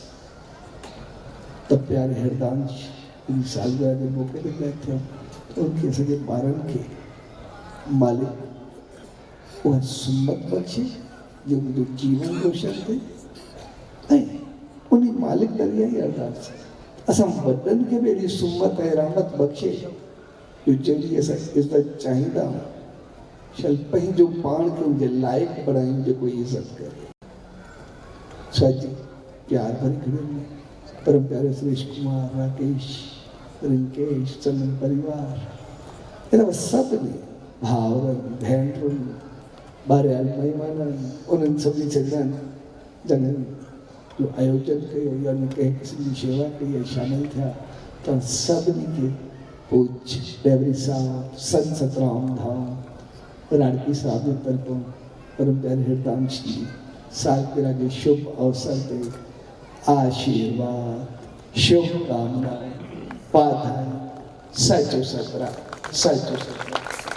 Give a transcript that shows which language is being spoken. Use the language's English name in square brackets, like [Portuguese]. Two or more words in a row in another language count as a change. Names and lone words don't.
[Sindhi] त प्यारे हरदास इन सालगिरह जे मौक़े ते गए थिया उनखे असांजे ॿारनि खे मालिक उहा सुमत बख़्शे जो मुंहिंजो जीवन रोशन थिए ऐं उन मालिक दरिया ई अरदास असां वॾनि खे बि अहिड़ी सुमत ऐं रहमत बख़्शे जो जंहिंजी असां इज़त चाहींदा आहियूं शायदि पंहिंजो पाण खे उनजे लाइक़ु बणायूं जेको इज़त करे शायदि प्यार भरी घड़ियुनि में परम प्यारे सुरेश कुमार राकेश रिंकेश चंदन परिवार इन सभिनी भाउरनि भेनरुनि ॿारियल महिमाननि उन्हनि सभिनी चङनि जंहिं जो आयोजन कयो या न कंहिं क़िस्म जी शेवा कई ऐं शामिल थिया त सभिनी खे पूज्य डेवरी साहब संत सतराम धाम राणकी साहब जे तरफ़ां परम प्यारे हरदास जी सालगिरह जे शुभ अवसर ते आशीर्वाद शुभकामनाएं वाधायूं सचो सतराम